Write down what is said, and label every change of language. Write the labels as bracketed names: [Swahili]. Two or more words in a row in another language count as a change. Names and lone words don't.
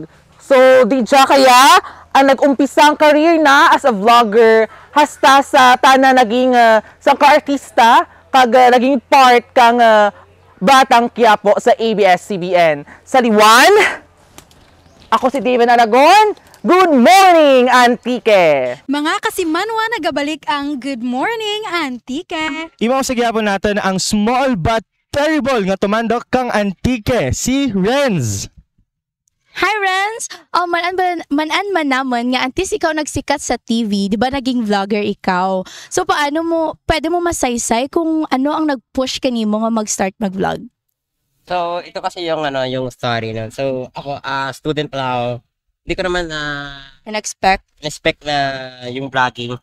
[Kinaray-a] So di dya kaya ang nag-umpisang career na [English] as a vlogger [Kinaray-a] hasta sa tana naging sa ka-artista kag naging part kang Batang Quiapo sa ABS-CBN. Sa liwan, ako si Daven Aragon, [English] Good morning, [Kinaray-a] Antike! Mga kasimanwa, nagabalik ang Good Morning, Antike. Imaw sa gyapon natin ang [English] small but terrible [Kinaray-a] nga tumandok kang antike, si Renz. Hi, Renz! Manan man naman nga antes ikaw nagsikat sa TV, di ba naging vlogger ikaw? So pwede mo masaysay kung ano ang nag-push kanimo nga mag-start mag-vlog? [Filipino] So, ito kasi yung yung story nun. So, ako student pa ako. Hindi ko naman expect na yung vlogging.